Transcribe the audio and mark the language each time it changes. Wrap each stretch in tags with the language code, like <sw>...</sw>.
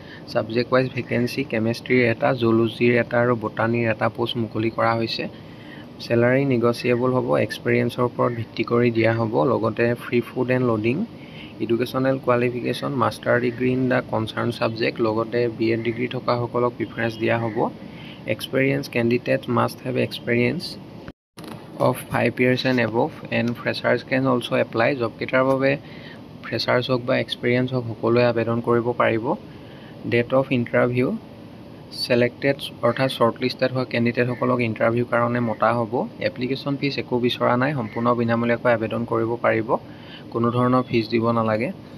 <as>Subject wise vacancy কেমেষ্ট্ৰিৰ এটা, জুলজিৰ এটা আৰু বটানীৰ এটা পোষ্ট মুকলি কৰা হৈছে। চেলাৰী নেগচিয়েবল হ'ব, এক্সপিৰিয়েঞ্চৰ ওপৰত ভিত্তি কৰি দিয়া হ'ব। লগতে</as> <en>Free food and lodging. Educational qualification master degree in the concern subject,</en> <as>লগতে BEd ডিগ্ৰী থকাসকলক প্ৰিফাৰেঞ্চ দিয়া হ'ব।</as> <en>Experience candidate must have experience of 5 years and above and freshers can also apply.</en> <as>জবকেইটাৰ বাবে ফ্ৰেচাৰ্ছ হওক বা এক্সপিৰিয়েঞ্চ হওক সকলোৱে আবেদন কৰিব পাৰিব। ডেট অফ ইণ্টাৰভিউ ছিলেক্টেড অৰ্থাৎ শ্বৰ্ট লিষ্টেড হোৱা কেণ্ডিডেটসকলক ইণ্টাৰভিউৰ কাৰণে মতা হ'ব। এপ্লিকেশ্যন ফিজ একো বিচৰা নাই, সম্পূৰ্ণ বিনামূলীয়াকৈ আবেদন কৰিব পাৰিব, কোনো ধৰণৰ ফিজ দিব নালাগে।</as>